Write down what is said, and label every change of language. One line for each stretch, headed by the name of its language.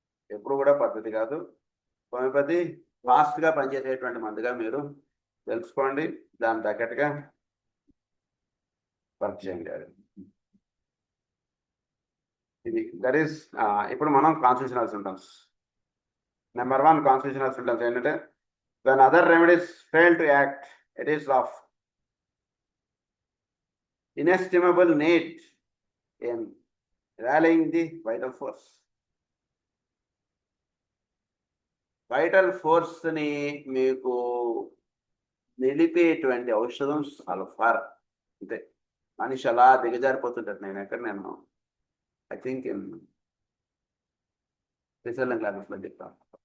Telugu: ఎప్పుడు కూడా పద్ధతి కాదు. హోమియోపతి ఫాస్ట్గా పనిచేసేటువంటి మందుగా మీరు తెలుసుకోండి, దాని తగ్గట్టుగా వర్క్ చేయండి. ఇది దట్ ఈస్ ఇప్పుడు మనం constitutional symptoms.
English: number 1 constitutional symptoms
Telugu: ఏంటంటే
English: when other remedies fail to act, it is of inestimable need in rallying the vital force.
Telugu: Vital ఫోర్స్ని మీకు నిలిపేటువంటి ఔషధం సల్ఫర్. అంతే, మనిషి అలా దిగజారిపోతుంటారు. నేను
English: I think
Telugu: రిసల్ట్ క్లాసెస్లో చెప్తాను.